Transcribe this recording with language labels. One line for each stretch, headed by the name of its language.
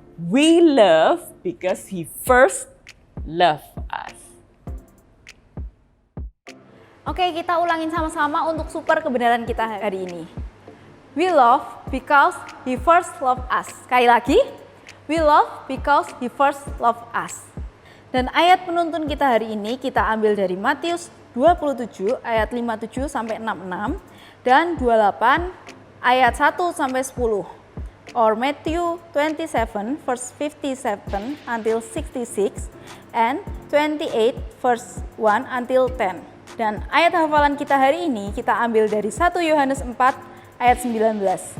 English: We love because He first loved us.
Indonesian: Oke, kita ulangin sama-sama untuk super kebenaran kita hari ini.
English: We love because He first loved us.
Indonesian: Sekali lagi,
English: we love because He first loved us.
Indonesian: Dan ayat penuntun kita hari ini kita ambil dari Matius 27 ayat 57 sampai 66 dan 28 ayat 1 sampai 10.
English: Or Matthew 27 verse 57 until 66 and 28 verse 1 until 10.
Indonesian: Dan ayat hafalan kita hari ini kita ambil dari 1 Yohanes 4 ayat 19.